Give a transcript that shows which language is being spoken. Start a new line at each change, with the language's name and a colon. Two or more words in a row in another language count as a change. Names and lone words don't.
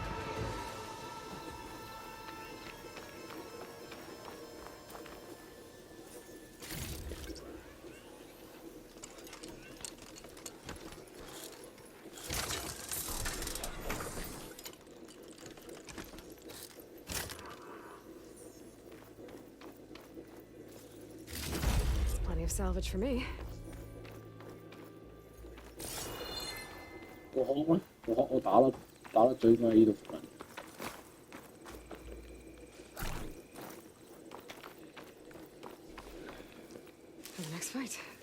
English: Plenty of salvage for me.
Cantonese: 我打得最尾呢度附近。
English: For the next fight.